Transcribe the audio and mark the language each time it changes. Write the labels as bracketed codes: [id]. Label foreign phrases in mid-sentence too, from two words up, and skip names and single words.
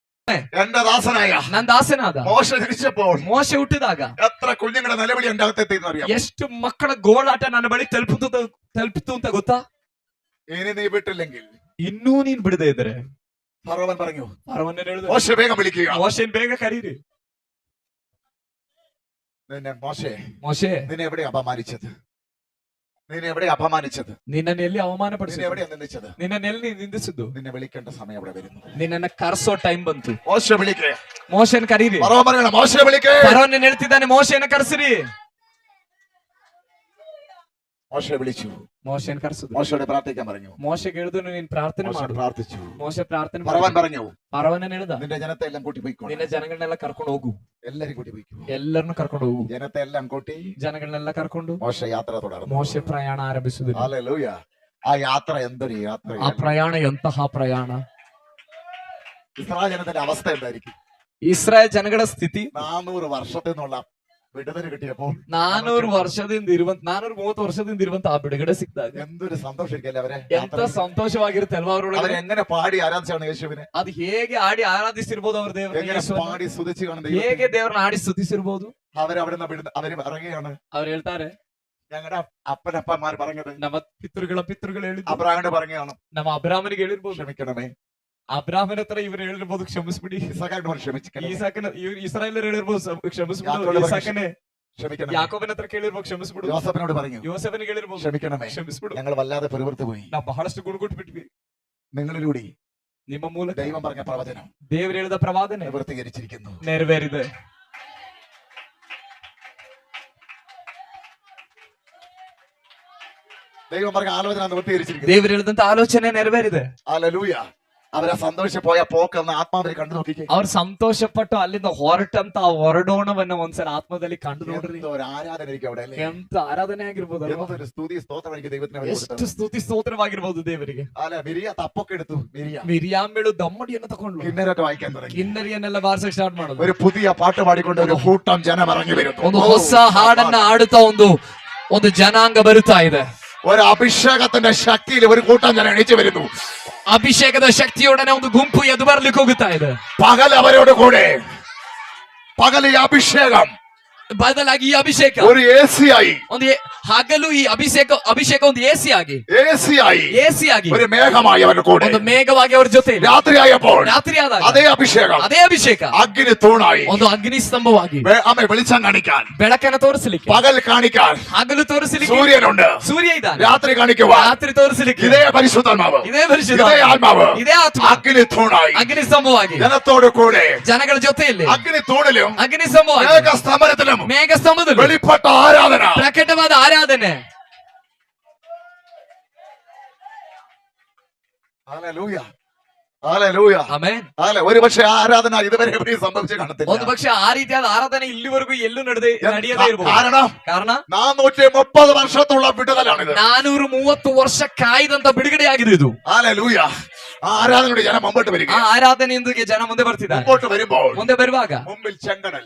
[ml] എന്റെ ദാസനായ [kn] ನನ್ನ ದಾಸನಾದ [ml] മോശ ജനിച്ചപ്പോൾ [kn] ಮೋಶೆ ಹುಟ್ಟಿದಾಗ [ml] എത്ര കുഞ്ഞുങ്ങളുടെ നിലവിളി എന്റെ അകത്തെത്തിയെന്ന് അറിയാം. [kn] ಎಷ್ಟು ಮಕ್ಕಳ ಗೋಳಾಟ ನನ್ನ ಬಳಿ ತಲುಪಿತು ಅಂತ ಗೊತ್ತಾ? [ml] ഇനി നീ വിട്ടില്ലെങ്കിൽ [kn] ಇನ್ನೂ ನೀನ್ ಬಿಡದೆ ಇದ್ರೆ [ml] ഫറവൻ പറഞ്ഞു, [kn] ಫರೋವನ್ನ ಹೇಳಿದ [ml] മോശ വേഗം വിളിക്കുക. [kn] ಮೋಶೆನ್ ಬೇಗ ಕರೀರಿ. [ml] നിന്നെ മോശെ [kn] ಮೋಶೆ [ml] നിന്നെ എവിടെ അപമാനിച്ചത്? നിന്നെ എവിടെ അപമാനിച്ചത്? [kn] ನಿನ್ನನ್ನು ಎಲ್ಲಿ ಅವಮಾನ [ml] നിന്നെ [kn] ಪಡಿಸಿದ್ರು? [ml] എവിടെയാ നിന്ദിച്ചത്? [kn] ನಿನ್ನನ್ನು ಎಲ್ಲಿ ನಿಂದಿಸಿದ್ದು? [ml] നിന്നെ വിളിക്കേണ്ട സമയം അവിടെ വരുന്നു. [kn] ನಿನ್ನನ್ನ ಕರ್ಸೋ ಟೈಮ್ ಬಂತು. [ml] മോശ വിളിക്കേ. [kn] ಮೋಶೆನ್ ಕರೀರಿ. [ml] ഫറവൻ പറയണം, മോശ വിളിക്കേ. [kn] ಫರೋವನ್ನ ಹೇಳ್ತಿದ್ದಾನೆ, ಮೋಶೆನ ಕರ್ಸಿರಿ. [ml] മോശ വിളിച്ചു. [kn] ಮೋಶೆನ್ ಕರ್ಸಿದ್ರು. [ml] മോശയോട് പ്രാർത്ഥിക്കാൻ പറഞ്ഞു. [kn] ಮೋಶೆಗೆ ಹೇಳಿದ್ರು, ನೀನ್ ಪ್ರಾರ್ಥನೆ [ml] മോശ [kn] ಮಾಡು. [ml] പ്രാർത്ഥിച്ചു. [kn] ಮೋಶೆ ಪ್ರಾರ್ಥನೆ [ml] ഫറവൻ [kn] ಮಾಡಿ. [ml] പറഞ്ഞു, [kn] ಫರೋವನ್ನ ಹೇಳ್ದ, [ml] നിന്റെ ജനത്തെ എല്ലാം കൂട്ടി പോയിക്കോ. [kn] ನಿನ್ನ ಜನಗಳನ್ನೆಲ್ಲ ಕರ್ಕೊಂಡು ಹೋಗು. [ml] എല്ലാരും കൂട്ടി പോയിക്കോ. [kn] ಎಲ್ಲರನ್ನು ಕರ್ಕೊಂಡು ಹೋಗು. [ml] ജനത്തെ എല്ലാം കൂട്ടി [kn] ಜನಗಳನ್ನೆಲ್ಲ ಕರ್ಕೊಂಡು [ml] മോശ യാത്ര തുടർന്നു. [kn] ಮೋಶೆ ಪ್ರಯಾಣ ಆರಂಭಿಸಿದ್ರು. [ml] ഹല്ലേലൂയ. ആ യാത്ര എന്തൊരു യാത്ര! [kn] ಆ ಪ್ರಯಾಣ ಎಂತಹ ಪ್ರಯಾಣ! [ml] ഇസ്രായേൽ ജനത്തിന്റെ അവസ്ഥ എന്തായിരിക്കും? [kn] ಇಸ್ರಾಯೇಲ್ ಜನಗಳ ಸ್ಥಿತಿ [ml] 400 വർഷത്തിൽ നിന്നുള്ള വിടുതൽ കിട്ടിയപ്പോൾ [kn] 430 ವರ್ಷದಿಂದ ಇರುವಂತ ಆ ಬಿಡುಗಡೆ ಸಿಕ್ಕಿದಾಗ [ml] എന്തൊരു സന്തോഷിക്കല്ലേ അവരെ! [kn] ಎಂತ ಸಂತೋಷವಾಗಿರುತ್ತೆ ಅಲ್ವಾ ಅವರೊಳಗೆ? [ml] അവരെങ്ങനെ പാടി ആരാധിച്ചാണ് യേശുവിനെ? [kn] ಅದು ಹೇಗೆ ಆಡಿ ಆರಾಧಿಸಿರ್ಬೋದು ಅವ್ರ [ml] എങ്ങനെ [kn] ದೇವರ, [ml] പാടി സ്തുതിച്ച് കാണുന്നത്? [kn] ಹೇಗೆ ದೇವರನ್ನ ಆಡಿ ಸ್ತುತಿಸಿರ್ಬೋದು? [ml] അവരവിടെ അവര് പറയുകയാണ്, [kn] ಅವ್ರು ಹೇಳ್ತಾರೆ, [ml] ഞങ്ങളുടെ അപ്പനപ്പന്മാർ പറഞ്ഞത് [kn] ನಮ್ಮ ಪಿತೃಗಳು ಹೇಳಿದ್ರು, [ml] അബ്രാഹിമിനോട് പറഞ്ഞാണ്, [kn] ನಮ್ಮ ಅಬ್ರಾಹ್ಮನಿಗೆ ಹೇಳಿರ್ಬೋದು, [ml] ക്ഷമിക്കണമേ. [kn] ಅಬ್ರಾಹ್ಮನ ಹತ್ರ ಇವ್ರು ಹೇಳಿರ್ಬೋದು, ಕ್ಷಮಿಸ್ಬಿಡಿ. [ml] ഇസഹാക്കിനോട് ക്ഷമിക്കണം, [kn] ಇಸ್ರಾಯೇಲರು ಹೇಳಿರ್ಬೋದು, ಕ್ಷಮಿಸ್ಬಿಡು. ಯಾಕೋಬನ ಇಸಾಕನೇ [ml] ക്ഷമിക്കണം. [kn] ಯಾಕೋಬನ ಹತ್ರ ಕೇಳಿರ್ಬೋದು, ಕ್ಷಮಿಸ್ಬಿಡು. [ml] യോസഫിനോട് പറഞ്ഞു, [kn] ಯೋಸೇಫನಿಗೆ ಹೇಳಿರ್ಬೋದು, [ml] ക്ഷമിക്കണമേ. [kn] ಕ್ಷಮಿಸ್ಬಿಡು. [ml] ഞങ്ങൾ വല്ലാതെ പെരുവർത്തു പോയി. [kn] ನಾವು ಬಹಳಷ್ಟು ಗುಣಗುಟ್ಬಿಟ್ವಿ. [ml] നിങ്ങളിലൂടെ [kn] ನಿಮ್ಮ ಮೂಲಕ [ml] ദൈവം പറഞ്ഞ പ്രവചനം [kn] ದೇವರು ಹೇಳಿದ ಪ್ರವಾದನೆ [ml] നിവർത്തീകരിച്ചിരിക്കുന്നു. [kn] ನೆರವೇರಿದೆ. [ml] ദൈവം പറഞ്ഞ ആലോചന നിവർത്തീകരിച്ചിരിക്കുന്നു. [kn] ದೇವರು ಹೇಳಿದಂತ ಆಲೋಚನೆ ನೆರವೇರಿದೆ. [ml] ഹല്ലേലൂയ. അവരെ സന്തോഷിച്ച് പോയ പോക്കെന്ന് ആത്മാവിൽ കണ്ടു നോക്കിക്കേ. [kn] ಅವ್ರು ಸಂತೋಷಪಟ್ಟು ಅಲ್ಲಿಂದ ಹೊರಟಂತ ಆ ಹೊರಡೋಣವನ್ನ ಒಂದ್ಸಲ ಆತ್ಮದಲ್ಲಿ ಕಂಡು ನೋಡ್ರಿ. [ml] ഒരു ആരാധന ആയിരിക്കും അവിടെ, അല്ലേ? [kn] ಎಂತ ಆರಾಧನೆ ಆಗಿರ್ಬೋದು ಅಲ್ವಾ? [ml] എന്തൊരു സ്തുതി സ്തോത്രം എനിക്ക് ദൈവത്തിന് വേണ്ടി [kn] ಎಷ್ಟು [ml] കൊടുത്തത്. [kn] ಸ್ತುತಿ ಸ್ತೋತ್ರವಾಗಿರ್ಬೋದು ದೇವರಿಗೆ. [ml] അല്ല, മിരിയ തപ്പൊക്കെ എടുത്തു. [kn] ಮಿರಿಯಾಂಬೇಳು ದಮ್ಮಡಿಯನ್ನು ತಗೊಂಡ್ಲು, [ml] കിന്നരൊക്കെ വായിക്കാൻ തുടങ്ങി. [kn] ಕಿನ್ನರಿಯನ್ನೆಲ್ಲ ಬಾರಿಸಕ್ ಸ್ಟಾರ್ಟ್ ಮಾಡೋದು. [ml] ഒരു പുതിയ പാട്ട് പാടിക്കൊണ്ട് ഒരു കൂട്ടം ജനം ഇറങ്ങി വരുന്നു. [kn] ಒಂದು ಹೊಸ ಹಾಡನ್ನ ಆಡುತ್ತಾ ಒಂದು ಜನಾಂಗ ಬರುತ್ತಾ ಇದೆ. [ml] ഒരു അഭിഷേകത്തിന്റെ ശക്തിയിൽ ഒരു കൂട്ടം ജനം എണീച്ചു വരുന്നു. [kn] ಅಭಿಷೇಕದ ಶಕ್ತಿಯೊಡನೆ ಒಂದು ಗುಂಪು ಎದ್ದು ಬರ್ಲಿಕ್ಕೆ ಹೋಗುತ್ತಾ ಇದೆ. [ml] പകൽ അവരോട് കൂടെ, പകൽ ഈ അഭിഷേകം [kn] ಬದಲಾಗಿ ಈ ಅಭಿಷೇಕ [ml] ഒരു AC ആയി. [kn] ಹಗಲು ಈ ಅಭಿಷೇಕ ಒಂದು AC ಆಗಿ [ml] ഒരു മേഘമായി അവരുടെ കൂടെ. [kn] ಒಂದು ಮೇಘವಾಗಿ ಅವರ ಜೊತೆ [ml] രാത്രിയായപ്പോൾ [kn] ರಾತ್ರಿಯಾದಾಗ [ml] അതേ അഭിഷേകം അഗ്നി തൂണായി, [kn] ಒಂದು ಅಗ್ನಿ ಸ್ತಂಭವಾಗಿ [ml] അമ്മ വെളിച്ചം കാണിക്കാൻ, [kn] ಬೆಳಕನ್ನು ತೋರಿಸಲಿಕ್ಕೆ, [ml] പകൽ കാണിക്കാൻ [kn] ಹಗಲು ತೋರಿಸಲಿಕ್ಕೆ [ml] സൂര്യനുണ്ട്, [kn] ಸೂರ್ಯ ಇದ್ದಾನೆ, [ml] രാത്രി കാണിക്കുവാൻ [kn] ರಾತ್ರಿ ತೋರಿಸಲಿಕ್ಕೆ [ml] ഇതേ പരിശുദ്ധാത്മാവ്, [kn] ಇದೇ ಪರಿಶುದ್ಧ [ml] ഇതേ ആത്മാവ്, [kn] ಇದೇ ಆತ್ಮ [ml] അഗ്നി തൂണായി [kn] ಅಗ್ನಿ ಸ್ತಂಭವಾಗಿ [ml] ജനത്തോട് കൂടെ, [kn] ಜನಗಳ ಜೊತೆಯಲ್ಲಿ [ml] അഗ്നി തൂണിലും [kn] ಅಗ್ನಿ ಸ್ತಂಭವಾಗಿ [ml] മേഘസ്തംഭനത്തിലും [kn] ಮೇಘ ಸ್ತಂಭದಲ್ಲಿ [ml] വെളിപ്പെട്ട ആരാധന, [kn] ಪ್ರಕಟವಾದ ಆರಾಧನೆ. [ml] ഹല്ലേലൂയ, ഹല്ലേലൂയ, [kn] ಆಮೆನ್. [ml] ഒരു പക്ഷേ ആരാധന ഇതുവരെ എവിടെയും സംഭവിച്ചു കാണത്തില്ല. [kn] ಒಂದು ಪಕ್ಷ ಆ ರೀತಿಯಾದ ಆರಾಧನೆ ಇಲ್ಲಿವರೆಗೂ ಎಲ್ಲೂ ನಡೆಯದೇ ಇರಬಹುದು. ಕಾರಣ [ml] 430 വർഷത്തുള്ള വിടുതലാണിത്. [kn] 430 ವರ್ಷ ಕಾಯ್ದಂತ ಬಿಡುಗಡೆಯಾಗಿದೆ ಇದು. [ml] ഹല്ലേലൂയ. ആ ആരാധനയുടെ ജനം മുമ്പോട്ട് വരിക. [kn] ಆ ಆರಾಧನೆಯೊಂದಿಗೆ ಜನ ಮುಂದೆ ಬರ್ತಿದ್ದಾರೆ. [ml] മുമ്പോട്ട് വരുമ്പോൾ [kn] ಮುಂದೆ ಬರುವಾಗ [ml] മുമ്പിൽ ചെങ്കടൽ,